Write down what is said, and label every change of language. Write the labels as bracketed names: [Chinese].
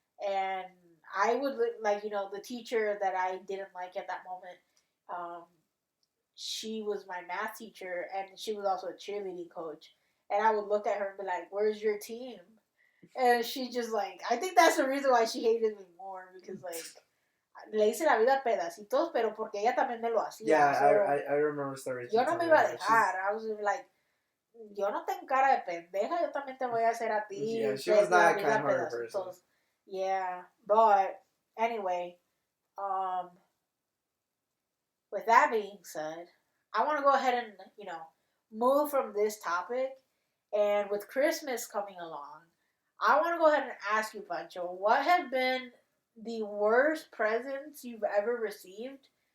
[English] And I would like, you know, the teacher that I didn't like at that moment, she was my math teacher and she was also a cheerleading coach. And I would look at her and be like, where's your team? And she just like, I think that's the reason why she hated me more, because like [Spanish] le hice la vida a pedacitos, pero porque ella también me lo hacía. [English] Yeah, so, I remember stories. [Spanish] Yo no me iba a dejar. [English] I was like, [Spanish] yo no tengo cara de pendeja, yo también te voy a hacer a ti. [English] Yeah, she was not a kind-hearted person. Yeah, but anyway, with that being said, I want to go ahead and, move from this topic. And with Christmas coming along, I want to go ahead and ask you, Pancho, what have been the worst presents you've ever received?